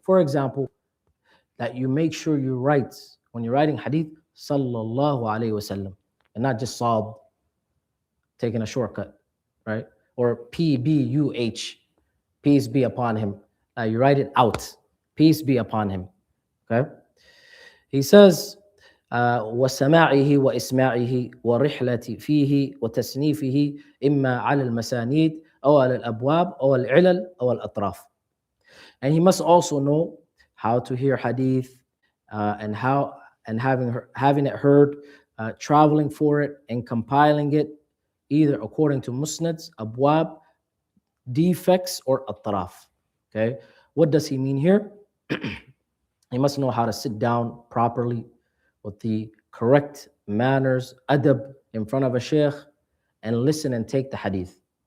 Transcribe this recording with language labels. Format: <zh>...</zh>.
<en>For example, that you make sure you write, when you're writing hadith, sallallahu alayhi wasallam, and not just sab, taking a shortcut, right? Or PBUH, peace be upon him. You write it out. Peace be upon him. Okay. He says,</en> <ar>وسماعه وإسماعه والرحلة فيه وتصنيفه إما على المسانيد أو على الأبواب أو العلل أو الأطراف.</ar> <en>And he must also know how to hear hadith and how and having it heard, traveling for it and compiling it either according to musnads, abwab, defects, or atraf. Okay, what does he mean here? He must know how to sit down properly with the correct manners, adab, in front of a sheikh, and listen and take the hadith.</en>